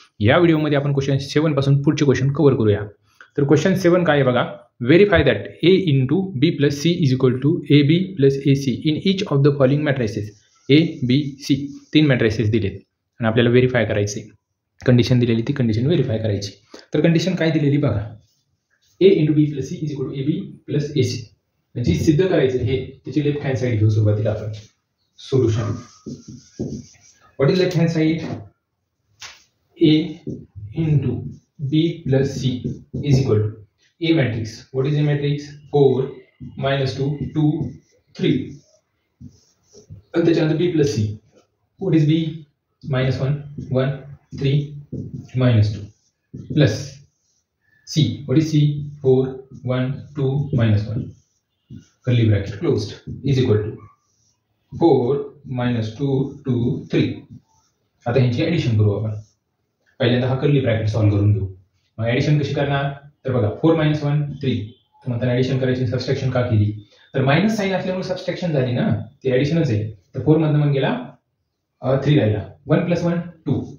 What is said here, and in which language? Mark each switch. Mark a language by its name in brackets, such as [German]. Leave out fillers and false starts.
[Marathi] या व्हिडिओमध्ये आपण क्वेश्चन 7 पासून पुढचे क्वेश्चन कव्हर करूया. तर क्वेश्चन 7 काय आहे बघा. [English] Verify that a into B plus C is equal to A B plus A C in each of the following matrices. [Marathi] A B C 3 matrices दिलेत आणि आपल्याला व्हेरीफाय करायचे. कंडिशन दिलेली ती कंडिशन व्हेरीफाय करायची. तर कंडिशन काय दिलेली बघा. [English] a into B plus C is equal to A B plus A C. [Marathi] म्हणजे सिद्ध करायचं हे त्याची लेफ्ट हँड साईड घेऊ सुरुवातीला आपण. [English] Solution what is left hand side. a into B plus C is equal to a matrix. What is a matrix. [Marathi] 4 -2 2 3 आणि त्याच्यानंतर बी plus C. [English] What is B. -1 1 3 -2 plus C. What is C? 4 1 2 -1 curly bracket closed is equal to 4 -2 2 3. [Marathi] आता ह्यांची addition करू आपण. पहिल्यांदा हा curly bracket solve करून घेऊ. मग ऍडिशन कशी करणार. तर बघा 4 -1 3. तर म्हणताना ऍडिशन करायची. सबस्ट्रॅक्शन का केली. तर मायनस साइन असल्यामुळे सबस्ट्रॅक्शन झाली ना. ती ऍडिशनच आहे. तर 4 मधनं मग गेला 3 राहिला. 1 + 1 2.